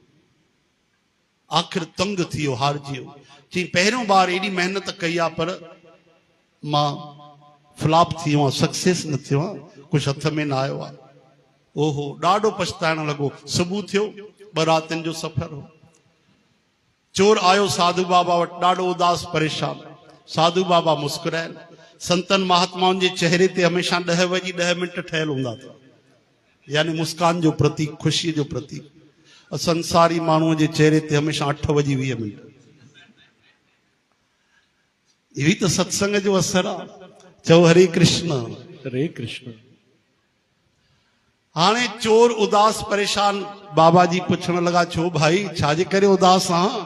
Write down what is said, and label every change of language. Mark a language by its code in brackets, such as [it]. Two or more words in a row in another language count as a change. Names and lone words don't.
[sd] आख़िर तंग थियो, हारजी वियो। चई पहिरियों बार एॾी महिनत कई आहे, पर मां फ्लॉप थी वियो आहियां, सक्सेस न थियो आहे, कुझु हथ में न आयो आहे। ओहो, ॾाढो पछताइण लॻो। सुबुह थियो, 2 रातिनि जो सफ़र हो। चोर आयो साधु बाबा वटि, ॾाढो उदास परेशान। साधु बाबा मुस्कुराइनि। संतन महात्माउनि जे चेहरे ते हमेशह 10 वॼी 10 मिंट ठहियल हूंदा था, यानी मुस्कान जो प्रतीक, ख़ुशीअ जो प्रतीक। और संसारी माण्हूअ जे चेहरे ते हमेशह 8 वॼी 20 मिंट। इहो त सत्संग जो असर आहे। चओ हरे कृष्ण, हरे कृष्ण। हाणे चोर उदास परेशान बाबा जी पुछण लगा, छो भाई छाजे करे उदास आहीं?